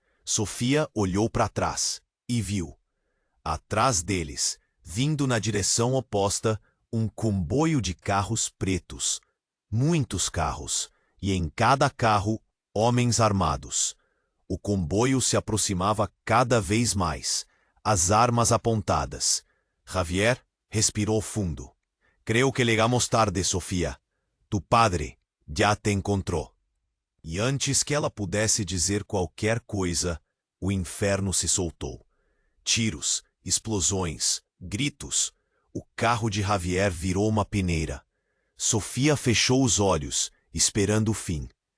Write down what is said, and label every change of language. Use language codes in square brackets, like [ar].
[pt] Sofia olhou para trás e viu. Atrás deles, vindo na direção oposta, um comboio de carros pretos. Muitos carros, e em cada carro, homens armados. O comboio se aproximava cada vez mais, as armas apontadas. Javier respirou fundo. [es] Creo que llegamos tarde, Sofía. [pt] Tu padre já te encontrou. E antes que ela pudesse dizer qualquer coisa, o inferno se soltou. Tiros, explosões, gritos. O carro de Javier virou uma peneira. Sofia fechou os olhos, esperando o fim.